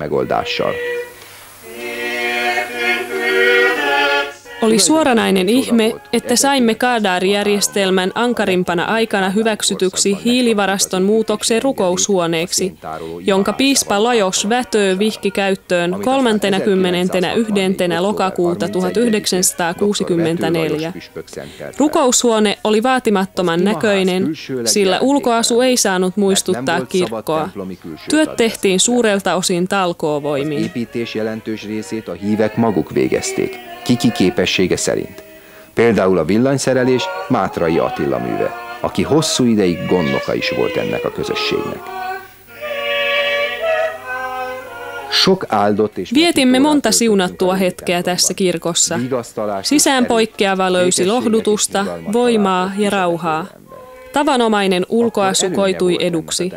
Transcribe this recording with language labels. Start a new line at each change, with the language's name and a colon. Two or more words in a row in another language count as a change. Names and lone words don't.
Finnish: Oli suoranainen ihme, että saimme Kadar-järjestelmän ankarimpana aikana hyväksytyksi hiilivaraston muutoksen rukoushuoneeksi, jonka piispa Lajos Vätö vihki käyttöön 31. lokakuuta 1964. Rukoushuone oli vaatimattoman näköinen, sillä ulkoasu ei saanut muistuttaa kirkkoa. Työt tehtiin suurelta osin talkoovoimin.
Hungarian: Kiki képessége szerint. Például a villanyszerelés Mátrai Attila műve, aki hosszú ideig gondnoka is volt ennek a közösségnek.
Finnish: Vietimme monta siunattua hetkeä tässä kirkossa. Sisään poikkeava löysi lohdutusta, voimaa ja rauhaa. Tavanomainen ulkoasu koitui eduksi.